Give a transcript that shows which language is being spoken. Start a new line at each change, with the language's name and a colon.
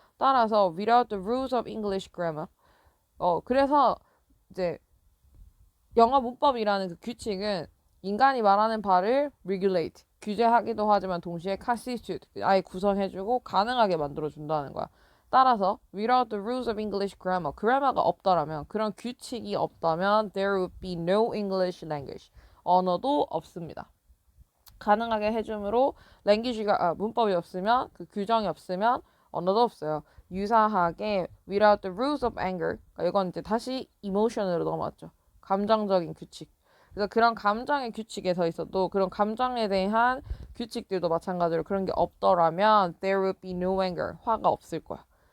Korean: 따라서
English: without the rules of English grammar
Korean: 그래서 이제 영어 문법이라는 그 규칙은 인간이 말하는 바를 regulate 규제하기도 하지만 동시에 constitute 아예 구성해주고 가능하게 만들어준다는 거야.
English: 따라서 without the rules of English grammar
Korean: 그래머가 없더라면 그런 규칙이 없다면
English: there would be no English language
Korean: 언어도 없습니다. 가능하게 해줌으로 랭귀지가 문법이 없으면 그 규정이 없으면 언어도 없어요. 유사하게
English: without the rules of anger
Korean: 이건 이제 다시 emotion으로 넘어왔죠. 감정적인 규칙. 그래서 그런 감정의 규칙에 서 있어도 그런 감정에 대한 규칙들도 마찬가지로 그런 게 없더라면
English: there would be no anger
Korean: 화가 없을 거야.